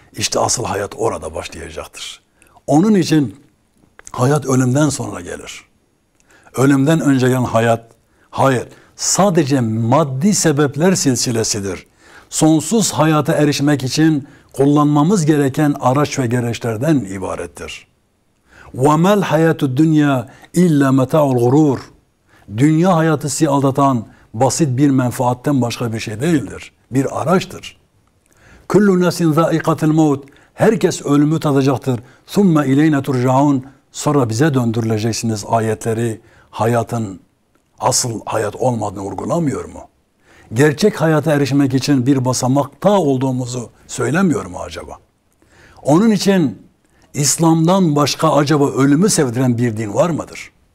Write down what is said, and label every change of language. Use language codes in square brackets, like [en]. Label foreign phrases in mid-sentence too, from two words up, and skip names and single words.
[tr] İşte asıl hayat orada başlayacaktır. Onun için Hayat ölümden sonra gelir. Ölümden önce gelen hayat, hayır, sadece maddi sebepler silsilesidir. Sonsuz hayata erişmek için kullanmamız gereken araç ve gereçlerden ibarettir. [ar] وَمَا الْحَيَاتُ الدُّنْيَا اِلَّا مَتَاعُ الْغُرُورِ. [tr] Dünya hayatı sizi aldatan basit bir menfaatten başka bir şey değildir. Bir araçtır. [ar] كُلُّ نَسٍ ذَائِقَةِ الْمَوْتِ. [tr] Herkes ölümü tadacaktır. [ar] ثُمَّ اِلَيْنَ تُرْجَعُونَ. [tr] Sonra bize döndürüleceksiniz ayetleri, hayatın asıl hayat olmadığını vurgulamıyor mu? Gerçek hayata erişmek için bir basamakta olduğumuzu söylemiyor mu acaba? Onun için İslam'dan başka acaba ölümü sevdiren bir din var mıdır?